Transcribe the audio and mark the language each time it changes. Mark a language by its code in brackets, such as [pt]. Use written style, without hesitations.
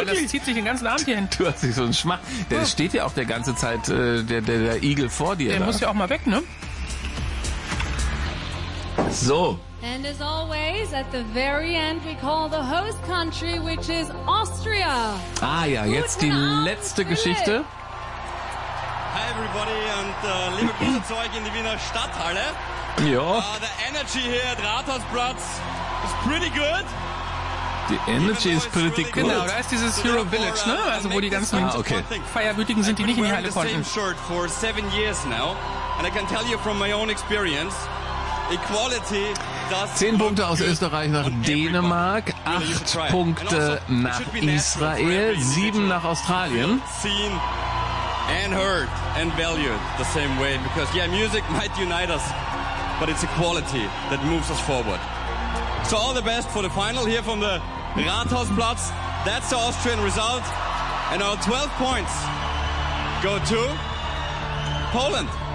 [de] Wirklich? Das zieht sich den ganzen Abend hier hin. Du hast dich so einen Schmack. Der steht ja auch der ganze Zeit, der Igel vor dir. Der da. Muss ja auch mal weg, ne? So. [en] And as always, at the very end, we call the host country, which is Austria. [de] Ah ja, jetzt die letzte Geschichte. [en] Hi everybody [de] und liebe Grüße in die Wiener Stadthalle. Ja. [en] The energy here at Rathausplatz is pretty good. The energy is pretty good. [de] Genau, da ist dieses Hero Village, ne? Also wo die ganzen Feierwütigen sind, die nicht in die Halle konnten. [en] I've been wearing the same shirt for 7 years now and I can tell you from my own experience, equality. [de] 10 Punkte aus Österreich nach Dänemark, 8 Punkte nach Israel, 7 nach Australien. [en] And heard and valued the same way because yeah, music might unite us, but it's equality that moves us forward. So all the best for the final here from the Rathausplatz. That's the Austrian result, and our 12 points go to Poland.